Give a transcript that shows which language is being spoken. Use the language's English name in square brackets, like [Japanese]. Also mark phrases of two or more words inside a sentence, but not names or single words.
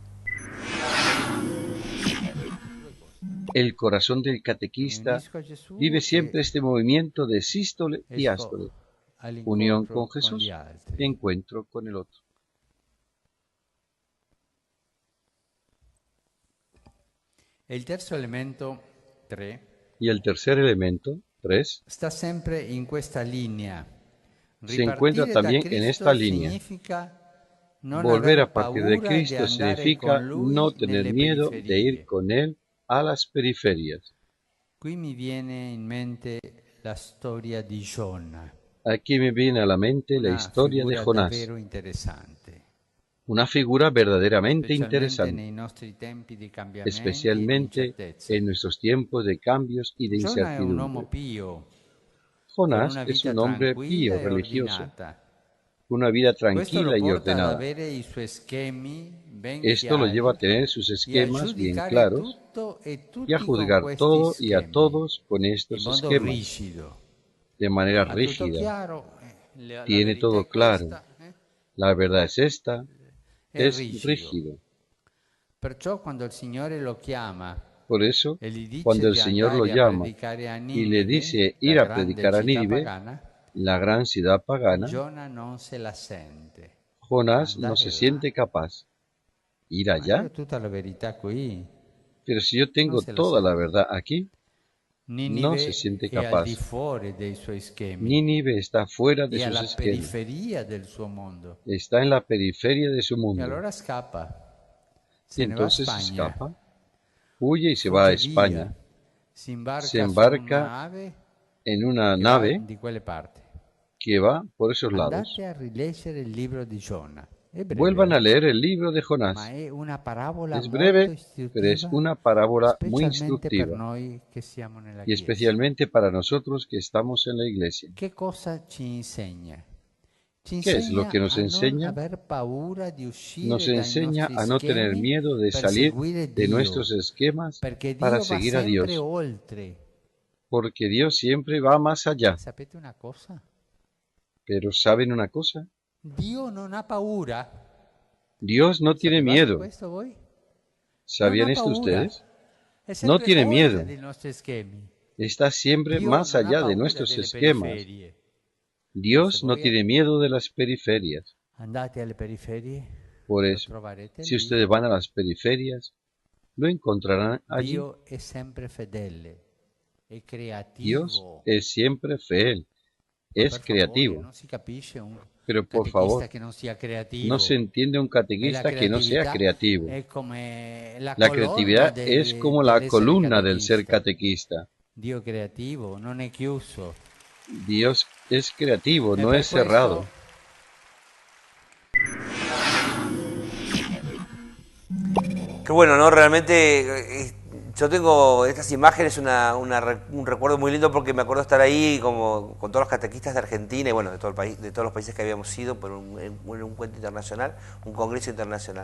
[Spanish] El corazón del catequista vive siempre este movimiento de sístole y diástole, unión con Jesús, encuentro con el otro. [Italian] El terzo elemento, 3, [Spanish] Y el tercer elemento, 3, [Italian] sta sempre in questa linea. [Spanish] se encuentra también en esta línea. Volver a partir de Cristo significa no tener miedo de ir con Él a las periferias. [Italian] Qui mi viene in mente la storia di Giona. [Spanish] Aquí me viene a la mente la historia de Jonás, [Italian] davvero interessante. [Spanish] una figura verdaderamente [Italian] Specialmente [Spanish] interesante, [Italian] nei nostri tempi di cambiamenti e di [Spanish] especialmente [Italian] incertezze. [Spanish] en nuestros tiempos de cambios y de [Italian] Giona è un uomo [Spanish] incertidumbre. [Italian] pio, [Spanish] Jonás [Italian] con una [Spanish] es [Italian] vita [Spanish] un hombre [Italian] tranquilla [Spanish] pío, [Italian] e [Spanish] religioso, [Italian] ordinata. [Spanish] una vida [Italian] Questo lo [Spanish] tranquila y [Italian] porta ad [Spanish] ordenada. [Italian] avere i suoi schemi ben [Spanish] Esto lo [Italian] chiari [Spanish] lleva a tener sus y a esquemas bien [Italian] giudicare [Spanish] claros [Italian] tutto e [Spanish] y a [Italian] tutti [Spanish] juzgar [Italian] con questi [Spanish] todo y a [Italian] schemi, [Spanish] todos con [Italian] in [Spanish] estos [Italian] modo [Spanish] esquemas, [Italian] rigido. [Spanish] de manera [Italian] Ha tutto [Spanish] rígida. [Italian] chiaro, la [Spanish] Tiene [Italian] verità [Spanish] todo [Italian] è [Spanish] claro. [Italian] questa, [Spanish] La verdad es esta, [Italian] è [Spanish] es [Italian] rigido. [Spanish] rígido. [Italian] Perciò quando il Signore lo chiama [Spanish] Por eso, [Italian] e gli dice [Spanish] cuando el [Italian] di [Spanish] Señor lo [Italian] andare a [Spanish] llama [Italian] predicare a [Spanish] y le dice [Italian] Ninive, [Spanish] ir [Italian] la [Spanish] a [Italian] grande [Spanish] predicar a [Italian] città [Spanish] Nínive, [Italian] pagana, [Spanish] la gran ciudad pagana, [Italian] Giona non se la sente. [Spanish] Jonás no [Italian] Andare [Spanish] se [Italian] là. [Spanish] siente capaz. ¿Ir [Italian] Ma [Spanish] allá? [Italian] io ho tutta la verità qui. [Spanish] Pero si yo [Italian] Non [Spanish] tengo [Italian] se la [Spanish] toda la [Italian] sente. [Spanish] verdad aquí, no se [Italian] Ninive [Spanish] siente [Italian] è al di [Spanish] capaz. [Italian] fuori dei suoi schemi. [Spanish] Nínive está fuera de [Italian] E [Spanish] sus [Italian] alla [Spanish] esquemas, [Italian] periferia del suo mondo. [Spanish] está en la periferia de su [Italian] E [Spanish] mundo. [Italian] allora scappa, [Spanish] Y [Italian] se ne va a [Spanish] entonces [Italian] Spagna, [Spanish] escapa, huye y se va a [Italian] fugge [Spanish] España, [Italian] via, si imbarca, [Spanish] se [Italian] su [Spanish] embarca [Italian] una nave [Spanish] en una [Italian] che [Spanish] nave [Italian] va di quelle parti. [Spanish] que va por esos lados. [Italian] Andate a rileggere il libro di Giona. È breve, [Spanish] Vuelvan a leer el libro de [Italian] ma [Spanish] Jonás. [Italian] è una parabola [Spanish] Es [Italian] molto [Spanish] breve, [Italian] istruttiva, [Spanish] pero es una parábola muy [Italian] specialmente per [Spanish] instructiva, [Italian] noi che siamo nella [Spanish] y [Italian] Chiesa. [Spanish] especialmente para nosotros que estamos en la iglesia. [Italian] Che cosa ci insegna? Ci [Spanish] ¿Qué es lo [Italian] insegna [Spanish] que nos [Italian] a non [Spanish] enseña? [Italian] aver paura di uscire [Spanish] Nos [Italian] dai [Spanish] enseña [Italian] nostri [Spanish] a no tener [Italian] schemi [Spanish] miedo de [Italian] per [Spanish] salir [Italian] seguire [Spanish] de [Italian] Dio, [Spanish] nuestros esquemas [Italian] perché Dio [Spanish] para [Italian] va [Spanish] seguir a [Italian] sempre [Spanish] Dios, [Italian] oltre. [Spanish] porque Dios siempre va más allá. [Italian] Sapete una cosa? [Spanish] Pero ¿saben una cosa? [Italian] Dio non ha paura. [Spanish] Dios no tiene [Italian] Sapevate [Spanish] miedo. [Italian] questo voi? [Spanish] ¿Sabían [Italian] Non ha [Spanish] esto [Italian] paura. [Spanish] ustedes? [Italian] È [Spanish] No [Italian] sempre [Spanish] tiene [Italian] oltre [Spanish] miedo. [Italian] dei nostri schemi. [Spanish] Está siempre [Italian] Dio [Spanish] más [Italian] non ha [Spanish] allá de [Italian] paura [Spanish] nuestros [Italian] delle [Spanish] esquemas. [Italian] periferie. [Spanish] Dios [Italian] Se [Spanish] no [Italian] voi [Spanish] tiene miedo de las periferias. [Italian] andate alle periferie, [Spanish] Por [Italian] lo [Spanish] eso, [Italian] troverete [Spanish] si [Italian] lì. [Spanish] ustedes van a las periferias, lo encontrarán allí. [Italian] Dio è sempre fedele, è [Spanish] Dios [Italian] creativo. [Spanish] es siempre fiel, [Italian] Ma [Spanish] es [Italian] per favore, [Spanish] creativo. [Italian] non si capisce un [Spanish] Pero por [Italian] catechista [Spanish] favor, [Italian] che non sia creativo. [Spanish] no se entiende un [Italian] E la [Spanish] catequista que no sea [Italian] creatività [Spanish] creativo. [Italian] è come la [Spanish] La [Italian] colonna [Spanish] creatividad es como la [Italian] dell'essere [Spanish] columna del ser [Italian] catequista. [Spanish] catequista. [Italian] Dio creativo, non è chiuso. [Spanish] Dios es creativo, [Italian] E [Spanish] no [Italian] per [Spanish] es cerrado. Qué bueno, ¿no? Realmente yo tengo estas imágenes, un recuerdo muy lindo porque me acuerdo estar ahí como con todos los catequistas de Argentina y bueno, de todo el país, de todos los países que habíamos ido por un encuentro internacional, un congreso internacional.